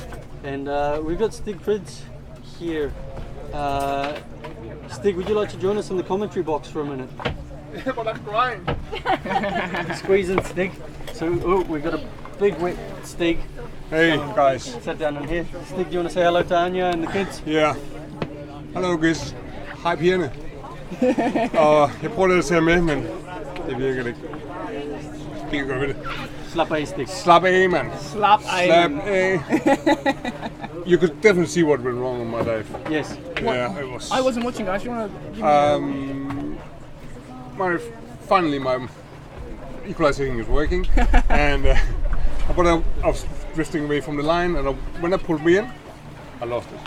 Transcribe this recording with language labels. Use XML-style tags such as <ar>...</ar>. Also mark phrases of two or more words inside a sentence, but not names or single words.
<en>And we've got Stig Frids here. Stig, would you like to join us in the commentary box for a minute? Well, that's great. Squeeze in, Stig. So, we've got a big wet Stig. Hey guys. Sit down in here. Stig, do you want to say hello to Anya and the kids?</en> <da>Ja. Hallo guys. Hej pigerne. Og jeg prøver lidt at tage med, men det virker ikke. Det kan gøre ved det. Slap af, Stig. Slap af, mand. Slap Slap af.</da> <en>You could definitely see what went wrong on my dive. Yes. Yeah, it was. I wasn't watching, guys. You want to give me Finally my equalization is working, and but I was drifting away from the line, and when I pulled me in, I lost it.</en>